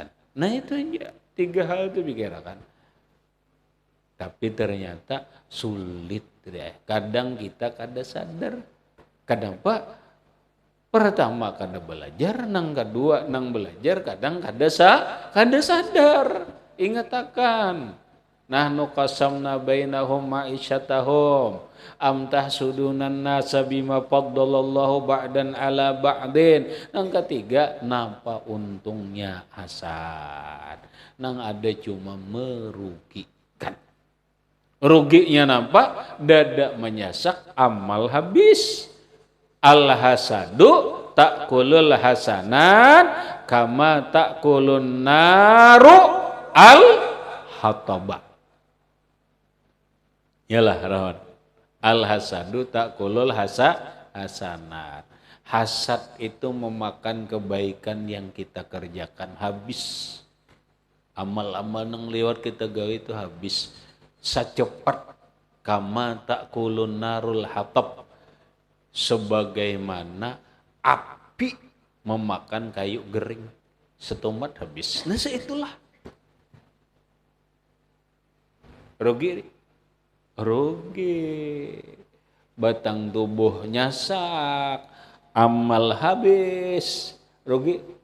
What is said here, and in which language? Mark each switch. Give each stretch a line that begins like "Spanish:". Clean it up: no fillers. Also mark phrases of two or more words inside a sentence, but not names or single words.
Banjar: Nah itu aja, 3 hal itu pikirkan. Tapi ternyata sulit ya. Kadang kita kada sadar. Kadang Pak, pertama kada belajar, nang kedua nang belajar kadang kada sadar. Ingat akan.
Arabic: نحن قسمنا بينهم معيشتهم أم تحسدون الناس بما فضل الله بعضا على بعض.
Banjar: Nang ketiga, napa untungnya hasad? Nang ada cuma merugikan. Ruginya napa? Dada menyasak, amal habis.
Arabic: الحسد تأكل الحسنات كما تأكل النار الحطب.
Banjar: Yalah rahmat.
Arabic: الحسد تأكل الحسنات.
Indonesian: Hasad itu memakan kebaikan yang kita kerjakan habis.
Banjar: Amal-amal yang lewat kita gawe itu habis.
Arabic: Secepat كما تأكل النار الحطب.
Indonesian: Sebagaimana api memakan kayu gering.
Banjar: Setomat habis. Nah itulah. Rugi, batang tubuh nyasak, amal habis, rugi.